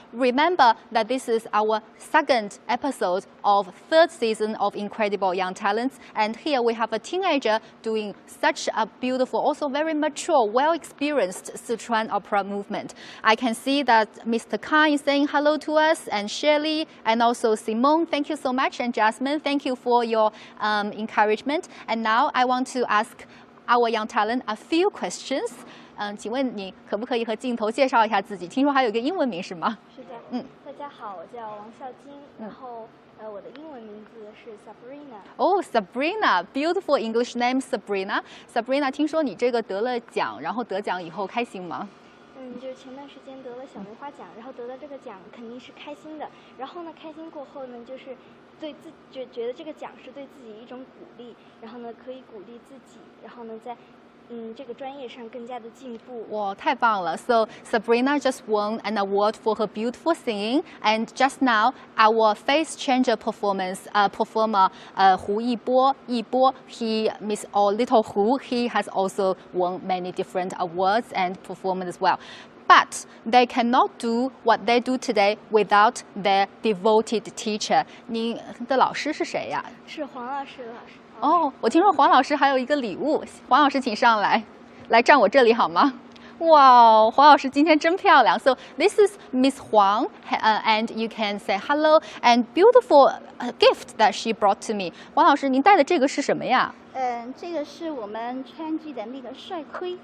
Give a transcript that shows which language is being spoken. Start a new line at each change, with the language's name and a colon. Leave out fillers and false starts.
English: Remember that this is our second episode of third season of Incredible Young Talents, and here we have a teenager doing such a beautiful, also very mature, well-experienced Sichuan opera movement. I can see that Mr. Khan is saying hello to us, and Shirley, and also Simone, thank you so much, and Jasmine, thank you for your encouragement. And now I want to ask our young talent a few questions.
Chinese: 请问你可不可以和镜头介绍一下自己？听说还有一个英文名是吗？是的。大家好，我叫王孝金，然后我的英文名字是 Sabrina。
English: Oh, Sabrina, beautiful English name, Sabrina.
Chinese: Sabrina, 听说你这个得了奖，然后得奖以后开心吗？就是前段时间得了小梅花奖，然后得到这个奖肯定是开心的。然后呢，开心过后呢，就是对自就觉得这个奖是对自己一种鼓励，然后呢可以鼓励自己，然后呢在这个专业上更加的进步。哇，太棒了 ！
English: So Sabrina just won an award for her beautiful singing, and just now our face changer performer 胡一波 he Miss or Little Hu, he has also won many different awards and performed as well. But they cannot do what they do today without their devoted teacher.
Chinese: 你的老师是谁呀？是黄老师老师。哦，我听说黄老师还有一个礼物，黄老师请上来，来站我这里好吗？哇，黄老师今天真漂亮。
English: So this is Miss Huang, and you can say hello and beautiful gift that she brought to me.
Chinese: 黄老师，您带的这个是什么呀？这个是我们川剧的那个帅盔。